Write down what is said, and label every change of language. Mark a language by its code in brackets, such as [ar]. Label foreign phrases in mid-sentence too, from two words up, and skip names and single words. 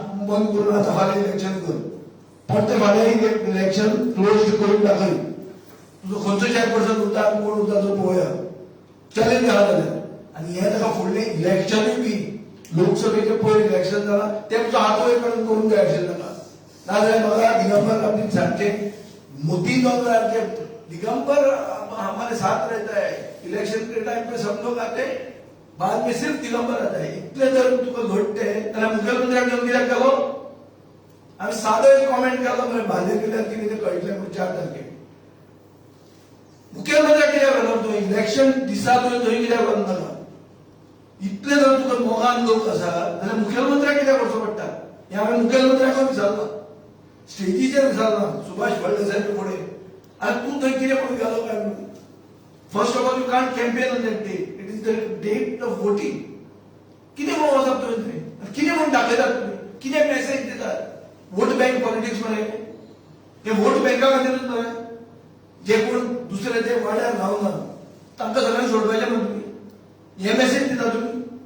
[kok] बंद करून आतां फाल्यां इलेक्शन कर परते फाल्यां [en] election close [kok] करून दाखय तुजो खंयचो चेअरपर्सन उरता आनी कोण उरता तो पळोवया चॅलेंज आहा जाल्यार आनी हें ताका फुडलें इलेक्शनूय बी लोकसभेचे पयले इलेक्शन जालां तेमचो हात वयर करून इलेक्शन जाता नाजाल्यार म्हाका दिगंबर गांधी सांगचे [hi] मोदी नगर के दिगंबर हमारे साथ रहता है इलेक्शन के टाइम पे सब लोग आते हैं बाद में सिर्फ दिगंबर आता है [kok] इतले जर तुका घडटे जाल्यार मुख्यमंत्र्याक घेवन कित्याक गेलो आमी सादो एक कॉमेंट केलो मरे भाजप केल्यार कितें तें कळटलें म्हणून 4 तारखेक मुख्यमंत्र्याक कित्याक गेलो तूं इलेक्शन दिसा तुवें थंय कित्याक वचनाका इतले जर तुका मोगान लोक आसा जाल्यार मुख्यमंत्र्याक कित्याक वचचो पडटा हें हांवें मुख्यमंत्र्याक विचारलां स्टेजीचेर विचारलां सुभाष फळदेसायचे फुडें आनी तूं थंय कितें म्हणून गेलो काय म्हणून [en] first of all you can't campaign on that day it is the date of voting [kok] कितें म्हणून वचप तुवें थंय कितें म्हणून दाखयतात तुमी कितें मॅसेज दितात [en] vote bank politics [kok] मरे हे वोट बँका खातीरच मरे जे कोण दुसरे ते वाड्यार रावना तांकां सगळ्यांक सोडपाचें म्हणून तुमी हे मॅसेज दिता तुमी